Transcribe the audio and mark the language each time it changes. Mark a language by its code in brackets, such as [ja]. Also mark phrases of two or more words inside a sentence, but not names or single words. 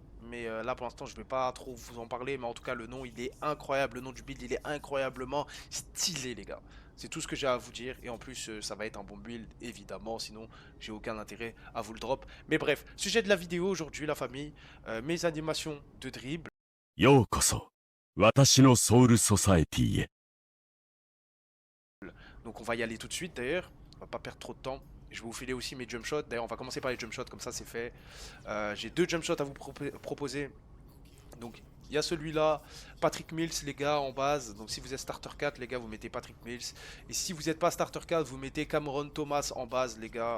[fr] Mais là, pour l'instant, je vais pas trop vous en parler. Mais en tout cas, le nom, il est incroyable. Le nom du build, il est incroyablement stylé, les gars. C'est tout ce que j'ai à vous dire. Et en plus, ça va être un bon build, évidemment. Sinon, j'ai aucun intérêt à vous le drop. Mais bref, sujet de la vidéo aujourd'hui, la famille. Mes animations de dribble. [ja] ようこそ、私のソウルソサエティへ。 [fr] Donc on va y aller tout de suite d'ailleurs, on va pas perdre trop de temps. Je vais vous filer aussi mes [en] jump shots. [fr] D'ailleurs, on va commencer par les [en] jump shots, [fr] comme ça c'est fait. J'ai deux [en] jump shots [fr] à vous proposer. Donc il y a celui-là, Patrick Mills, les gars, en base. Donc si vous êtes starter 4, les gars, vous mettez Patrick Mills. Et si vous n'êtes pas starter 4, vous mettez Cameron Thomas en base, les gars.